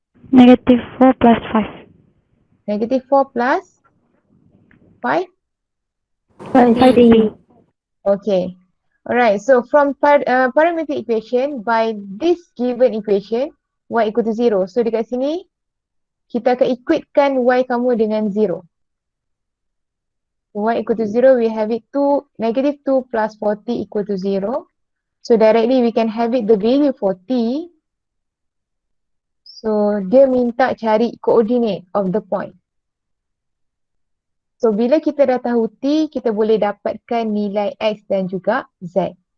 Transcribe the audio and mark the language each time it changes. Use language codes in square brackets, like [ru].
[en] Negative 4 plus 5. Negative 4 plus 5? 5t. Okay. Alright, so from parametric equation, by this given equation, y equal to 0. [ms] So dekat sini, kita akan equatekan y kamu dengan 0. [en] Y equal to 0, we have it negative 2 plus 4t equal to 0. So directly we can have it the value for t. So [ms] dia minta cari [en] coordinate of the point. [ms] So bila kita dah tahu t, kita boleh dapatkan nilai x dan juga z.